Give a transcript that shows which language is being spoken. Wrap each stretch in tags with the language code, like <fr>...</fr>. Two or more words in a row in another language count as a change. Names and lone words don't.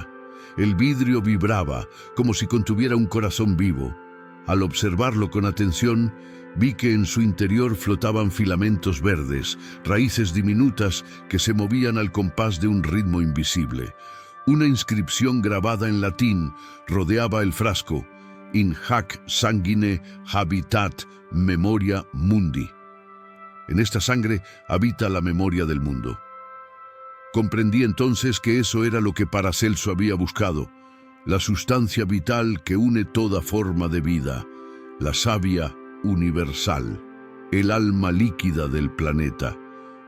<es>El vidrio vibraba, como si contuviera un corazón vivo. Al observarlo con atención, vi que en su interior flotaban filamentos verdes, raíces diminutas que se movían al compás de un ritmo invisible. Una inscripción grabada en latín rodeaba el frasco:</es> <la>In hac sanguine habitat memoria mundi.</la> <es>En esta sangre habita la memoria del mundo. Comprendí entonces que eso era lo que Paracelso había buscado, la sustancia vital que une toda forma de vida, la savia universal, el alma líquida del planeta.</es>